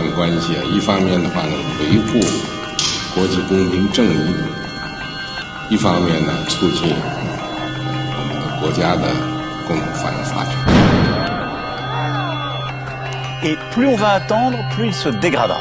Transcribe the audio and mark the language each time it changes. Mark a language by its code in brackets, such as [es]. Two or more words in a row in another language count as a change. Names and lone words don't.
[zh] 关系一方面的话呢维护国际公平正义，一方面呢促进我们的国家的共同发展。 [fr] Et plus on va attendre, plus il se dégradera.